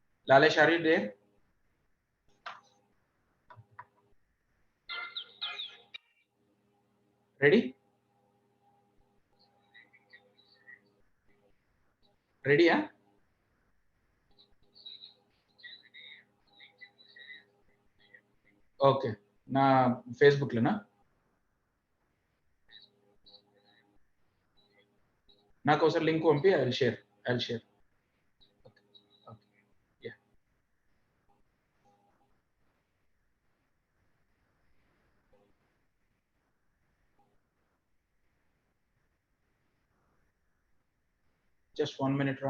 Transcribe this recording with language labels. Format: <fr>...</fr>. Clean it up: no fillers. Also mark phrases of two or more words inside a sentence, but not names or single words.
<en>Lalesh, are you there? Ready? Ready, huh? Okay.</en> <te>Na Facebook lo na? నాకు ఒకసారి లింక్ పంపి</te> <en>I'll share. I'll share. Okay. Okay. Yeah. Just 1 minute, Ron.</en>